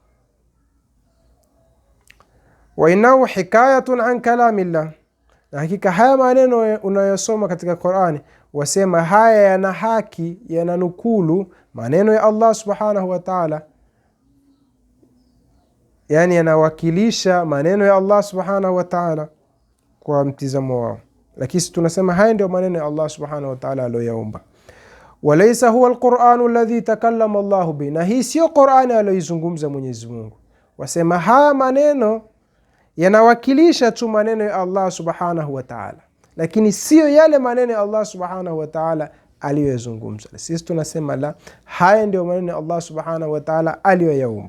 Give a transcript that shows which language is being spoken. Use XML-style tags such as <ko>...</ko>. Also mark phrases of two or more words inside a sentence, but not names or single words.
<ar>وإنه حكاية عن كلام الله,</ar> <sw>na hakika haya maneno unayosoma katika Qur'ani, wasema haya yana haki, yananukulu maneno ya Allah</sw> <ar>سبحانه وتعالى,</ar> <sw>yani yanawakilisha maneno ya Allah</sw> <ar>سبحانه وتعالى</ar> <sw>kwa mtizamo wao, lakini tunasema haya ndio maneno ya Allah</sw> <ar>سبحانه وتعالى</ar> <sw>aliyoyaumba.</sw> <ar>وليس هو القرآن الذي تكلم الله به,</ar> <sw>na hii sio Qur'ani aliyoizungumza Mwenyezi Mungu. Wasema haya maneno yanawakilisha tu maneno ya Allah</sw> <ar>سبحانه وتعالى,</ar> <sw>lakini sio yale maneno ya Allah</sw> <ar>سبحانه وتعالى</ar> <sw>aliyozungumza. Sisi tunasema la, haya ndio maneno ya Allah</sw> <ar>سبحانه وتعالى</ar> <sw>aliyoyaumba.</sw>